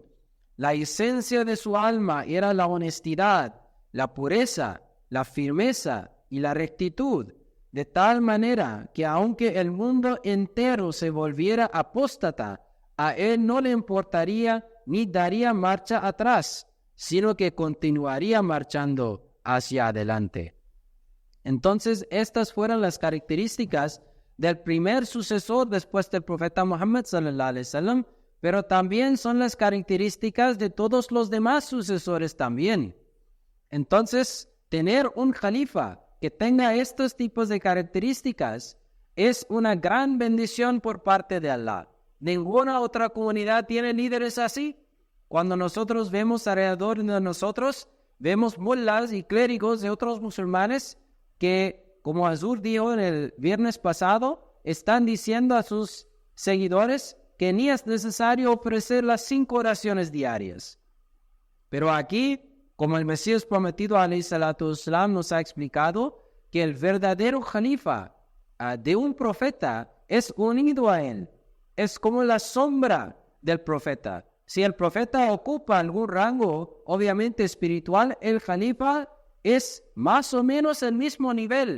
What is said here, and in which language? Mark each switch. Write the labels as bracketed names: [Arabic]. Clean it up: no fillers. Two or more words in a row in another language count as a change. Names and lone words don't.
[Spanish] La esencia de su alma era la honestidad, la pureza, la firmeza y la rectitud, de tal manera que aunque el mundo entero se volviera apóstata, a él no le importaría ni daría marcha atrás, sino que continuaría marchando hacia adelante. Entonces, estas fueron las características del primer sucesor después del profeta Muhammad [Arabic] صلى الله عليه وسلم, [Spanish] pero también son las características de todos los demás sucesores también. Entonces, tener un califa que tenga estos tipos de características es una gran bendición por parte de Allah. Ninguna otra comunidad tiene líderes así. Cuando nosotros vemos alrededor de nosotros, vemos mullahs y clérigos de otros musulmanes que, como Azur dijo en el viernes pasado, están diciendo a sus seguidores que ni es necesario ofrecer las 5 oraciones diarias. Pero aquí, como el Mesías prometido [Arabic] عليه الصلاة والسلام [Spanish] nos ha explicado, que el verdadero califa de un profeta es unido a él. Es como la sombra del profeta. Si el profeta ocupa algún rango, obviamente espiritual, el califa es más o menos el mismo nivel.